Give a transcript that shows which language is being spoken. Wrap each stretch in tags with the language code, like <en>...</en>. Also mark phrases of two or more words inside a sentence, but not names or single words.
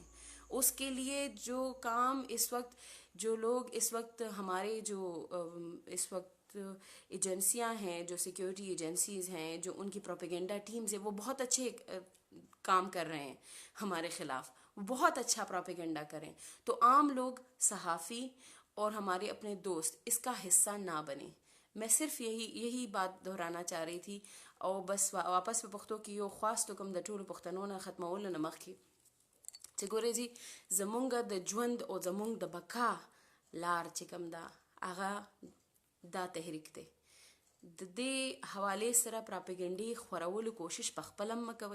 <ur>اس کے لیے جو کام جو لوگ اس وقت ہمارے جو اس وقت ایجنسیاں ہیں، جو</ur> <en>security agencies</en> <ur>ہیں، جو ان کی</ur> <en>propaganda teams</en> <ur>ہیں، وہ بہت اچھے کام کر رہے ہیں ہمارے خلاف، بہت اچھا پروپیگنڈا کریں. تو عام لوگ، صحافی اور ہمارے اپنے دوست اس کا حصہ نہ بنیں. میں صرف یہی بات دہرانا چاہ رہی تھی.</ur> <ps>اور بس واپس په پښتو کې یو خواست کوم د ټولو پښتنو نه ختمولو نه مخکې چې ګورې جي زمونږ د ژوند او زمونږ د بقا لار چې کوم ده هغه دا تحریک دی. د دې حوالې سره پراپیګنډي خورولو کوشش په خپل هم مکوئ.</ps>